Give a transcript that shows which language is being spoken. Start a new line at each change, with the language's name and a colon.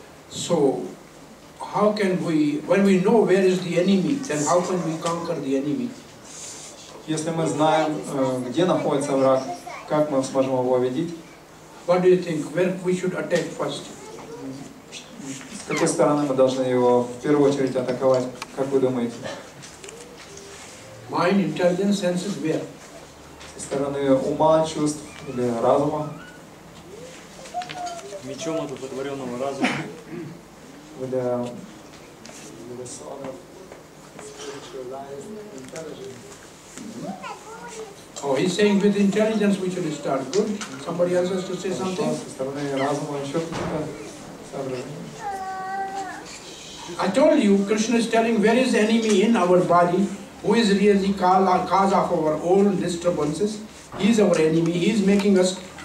English: So, how can we, when we know where is the enemy, then how can we conquer the enemy?
Russian: Если мы знаем, где находится враг, как мы сможем его победить?
English: What do you think? Where we should attack first?
Russian: С какой стороны мы должны его в первую очередь атаковать? Как вы думаете?
English: Mind, intelligence, senses, where?
Russian: Со стороны ума, чувств или разума? Мечом одухотворенного разума.
English: With the sword of spiritualized intelligence. Oh, he's saying with intelligence we should start. Good. Somebody else has to say something?
Russian: Со стороны разума еще какие-то соображения?
English: I told you, Krishna is telling where is the enemy in our body, who is really cause of our own disturbances. He is our enemy. He is making us